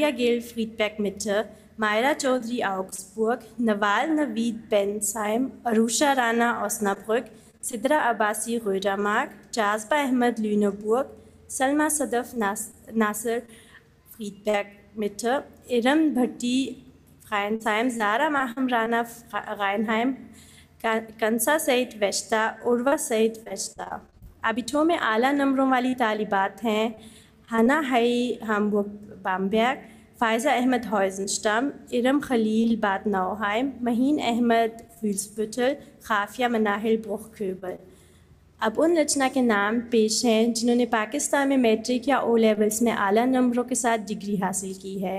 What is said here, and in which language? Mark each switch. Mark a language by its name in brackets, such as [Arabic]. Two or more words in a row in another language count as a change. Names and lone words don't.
[Urdu] گیل فریدبیک مٹر، مائرہ چودھری آؤگسبرگ، نوال نوید بینسائم، عروشہ رانا اوسنابرگ، سدرہ عباسی غویڈامارک، جاذبہ احمد لونربرگ، سلمہ صدف ناصر فریدبیک مٹر، ارم بھٹی فرائنسہائم، زارا ماہم رانا غائنہائم، کنسا سعید ویشتا، عروہ سعید ویشتا۔ ابیٹھو میں اعلیٰ نمبروں والی طالبات ہیں ہنا ہائی ہامبورگ بامبرگ، فائزہ احمد ہوائزنشٹم، ارم خلیل بات نوہائم، مہین احمد ویلسبٹل، خافیہ مناہل بروخ کھوبل۔ اب ان لچنا کے نام پیش ہیں جنہوں نے پاکستان میں میٹرک یا او لیولز میں اعلیٰ نمبروں کے ساتھ ڈگری حاصل کی ہے۔